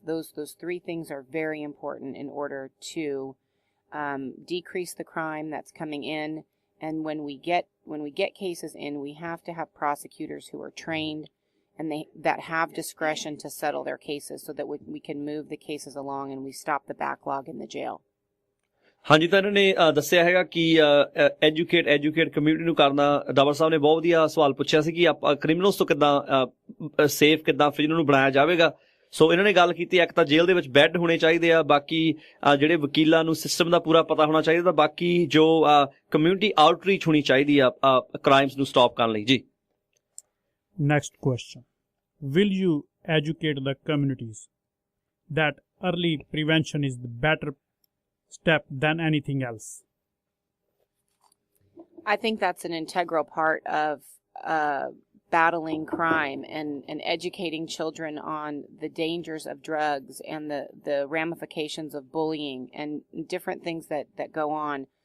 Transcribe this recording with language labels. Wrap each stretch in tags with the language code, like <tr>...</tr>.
<en>Those 3 things are very important in order to decrease the crime that's coming in. And when we get cases in, we have to have prosecutors who are trained and that have discretion to settle their cases so that we can move the cases along and we stop the backlog in the jail.</en> <pa>ਹਾਂਜੀ, ਤਾਂ ਇਹਨਾਂ ਨੇ ਦੱਸਿਆ ਹੈਗਾ ਕਿ educate community ਨੂੰ ਕਰਨਾ। ਡਾਵਰ ਸਾਹਿਬ ਨੇ ਬਹੁਤ ਵਧੀਆ ਸਵਾਲ ਪੁੱਛਿਆ ਸੀ ਕਿ ਆਪਾਂ ਕ੍ਰਿਮੀਨਲਸ ਤੋਂ ਕਿੱਦਾਂ ਸੇਫ, ਕਿੱਦਾਂ ਇਹਨਾਂ ਨੂੰ ਬਣਾਇਆ ਜਾਵੇਗਾ। ਸੋ ਇਹਨਾਂ ਨੇ ਗੱਲ ਕੀਤੀ, ਇੱਕ ਤਾਂ ਜੇਲ੍ਹ ਦੇ ਵਿੱਚ ਬੈੱਡ ਹੋਣੇ ਚਾਹੀਦੇ ਆ, ਬਾਕੀ ਜਿਹੜੇ ਵਕੀਲਾਂ ਨੂੰ ਸਿਸਟਮ ਦਾ ਪੂਰਾ ਪਤਾ ਹੋਣਾ ਚਾਹੀਦਾ, ਤਾਂ ਬਾਕੀ ਜੋ ਕਮਿਊਨਿਟੀ ਆਊਟਰੀਚ ਹੋਣੀ ਚਾਹੀਦੀ ਆ ਕ੍ਰਾਈਮਸ ਨੂੰ ਸਟਾਪ ਕਰਨ ਲਈ ਜੀ।</pa> <en>Next question. Will you educate the communities that early prevention is the better step than anything else? I think that's an integral part of battling crime and educating children on the dangers of drugs and the ramifications of bullying and different things that go on.</en>